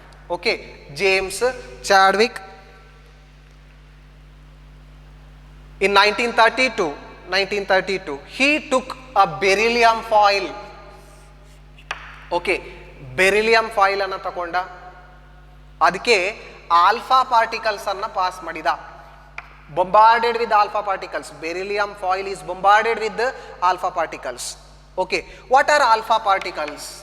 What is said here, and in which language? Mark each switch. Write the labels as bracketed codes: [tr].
[en] Okay, James Chadwick. In 1932, he took a beryllium foil. [kn] Okay, beryllium foil ಅನ್ನು ತಗೊಂಡ ಅದಕ್ಕೆ alpha particles ಅನ್ನು pass ಮಾಡಿದ. [en] bombarded with alpha particles. Beryllium foil is bombarded with the alpha particles. Okay, what are alpha particles?